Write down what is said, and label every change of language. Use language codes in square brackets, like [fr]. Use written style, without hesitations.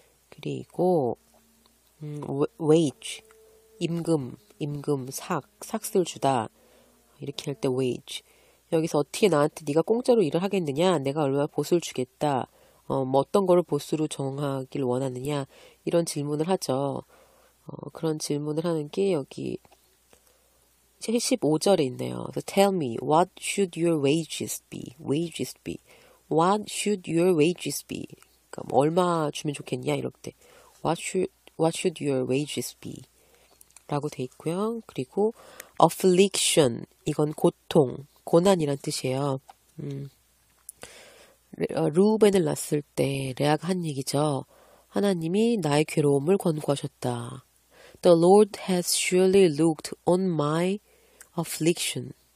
[ko] 그리고 wage 임금 삭을 주다 이렇게 할 때 wage 여기서 어떻게 나한테 네가 공짜로 일을 하겠느냐 내가 얼마나 보수를 주겠다 어떤 거를 보수로 정하길 원하느냐 이런 질문을 하죠. 그런 질문을 하는 게 여기 15절에 있네요. 그래서 [en] Tell me, what should your wages be? What should your wages be? [ko] 그러니까 얼마 주면 좋겠냐 이럴 때 [en] What should your wages be? [ko] 라고 돼 있고요. 그리고 affliction 이건 고난이란 뜻이에요. 루벤을 낳았을 때 레아가 한 얘기죠. 하나님이 나의 괴로움을 권고하셨다. [en] The Lord has surely looked on my affliction.